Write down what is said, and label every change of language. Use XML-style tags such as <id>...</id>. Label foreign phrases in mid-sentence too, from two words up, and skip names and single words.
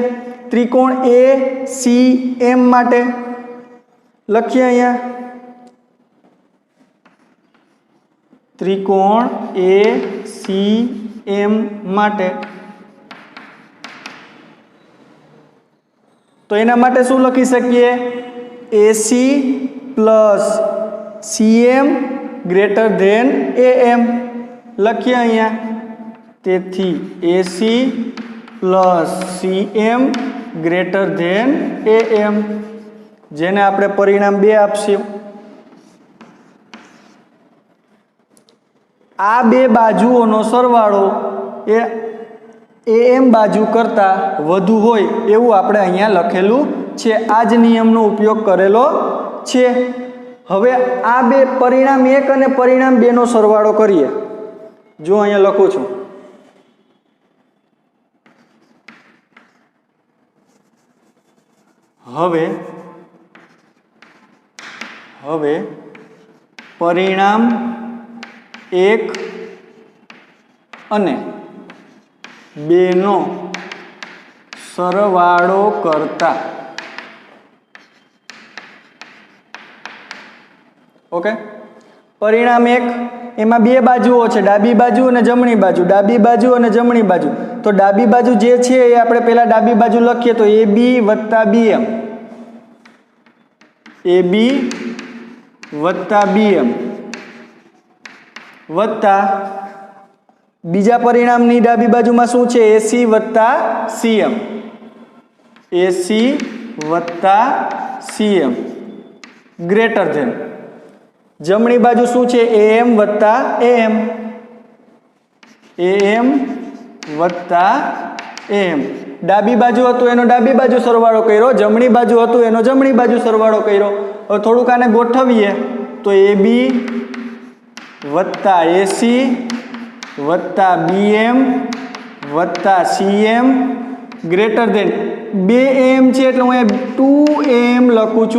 <gu>ત્રિકોણ એ સી એમ માટે લખીએ અહીંયા ત્રિકોણ એ સી એમ માટે તો એના માટે શું લખી શકીએ? AC प्लस CM</gu> <en>greater than</en> <gu>AM લખીએ અહીંયા। તેથી AC પ્લસ CM</gu> <en>greater than</en> <gu>AM, જેને આપણે પરિણામ 2 આપશું। આ બે બાજુઓનો સરવાળો એ AM બાજુ કરતા વધુ હોય એવું આપણે અહીંયા लखेલું છે। આ જ નિયમનો ઉપયોગ કરેલો છે। હવે આ બે પરિણામ 1 અને પરિણામ 2 નો સરવાળો કરીએ। જો અહીંયા લખું છું, હવે પરિણામ 1 અને 2 નો સરવાળો કરતા, ઓકે। પરિણામ 1 એમાં 2 બાજુઓ છે, ડાબી બાજુ અને જમણી બાજુ, ડાબી બાજુ અને જમણી બાજુ। તો ડાબી બાજુ જે છે એ આપણે પહેલા ડાબી બાજુ લખીએ તો AB + BM, AB + BM વત્તા બીજા પરિણામની ડાબી બાજુમાં શું છે?</gu> <en>AC + CM, AC + CM greater than.</en> <gu>જમણી બાજુ શું છે? AM + AM, AM + AM। ડાબી બાજુ હતું એનો ડાબી બાજુ સરવાળો કર્યો, જમણી બાજુ હતું એનો જમણી બાજુ સરવાળો કર્યો। હવે થોડુંક આને ગોઠવીએ તો AB + AC + BM + CM</gu> <en>greater than</en> <gu>2AM छे એટલે હું 2AM લખું છું।</gu>